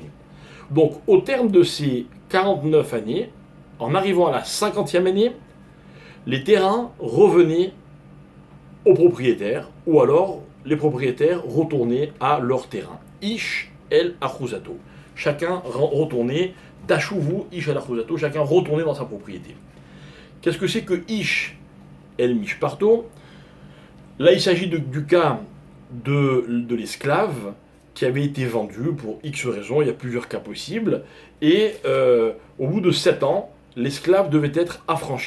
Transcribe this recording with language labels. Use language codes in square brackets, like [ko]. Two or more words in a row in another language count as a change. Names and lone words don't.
[fr] Donc au terme de ces 49 années, en arrivant à la 50e année, les terrains revenaient aux propriétaires, ou alors les propriétaires retournaient à leur terrain. [he] איש אל אחוזתו. [fr] Chacun retournait, [he] תשובו איש אל אחוזתו, [fr] chacun retournait dans sa propriété. Qu'est-ce que c'est que [he] איש אל משפחתו? [fr] Là, il s'agit du cas de l'esclave qui avait été vendu pour X raisons, il y a plusieurs cas possibles, et au bout de 7 ans, l'esclave devait être affranchi.